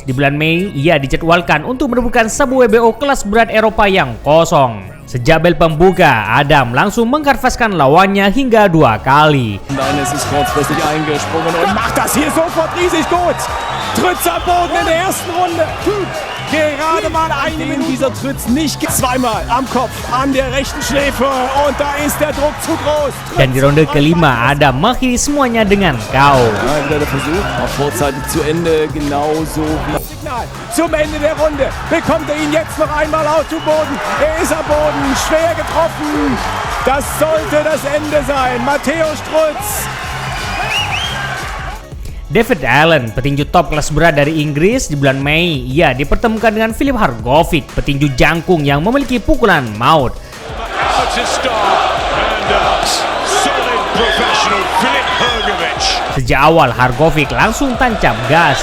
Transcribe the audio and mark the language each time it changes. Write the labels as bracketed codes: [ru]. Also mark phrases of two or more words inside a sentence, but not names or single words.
[id] Di bulan Mei, ia dijadwalkan untuk merebutkan sabu WBO kelas berat Eropa yang kosong. Sejak bel pembuka, Adam langsung mengkanvaskan lawannya hingga 2 kali. [de] Dennis ist kurzfristig eingesprungen und macht das hier sofort riesig gut. Tritts am Boden in der ersten Runde. Gerade mal eine Minute. Dieser Tritts nicht zweimal am Kopf, an der rechten Schläfe und da ist der Druck zu groß. [id] Dan di ronde kelima, Adam mengakhiri semuanya dengan KO. [de] Ja, wieder der Versuch, auch vorzeitig zu Ende, genauso wie... Signal zum Ende der Runde. Bekommt er ihn jetzt noch einmal auf zu Boden. Er ist am Boden, schwer getroffen. Das sollte das Ende sein. Matthäus Strutz. [id] David Allen, petinju top kelas berat dari Inggris, di bulan Mei, ia dipertemukan dengan Filip Hrgovic, petinju jangkung yang memiliki pukulan maut. Sejak awal, Hrgovic langsung tancap gas.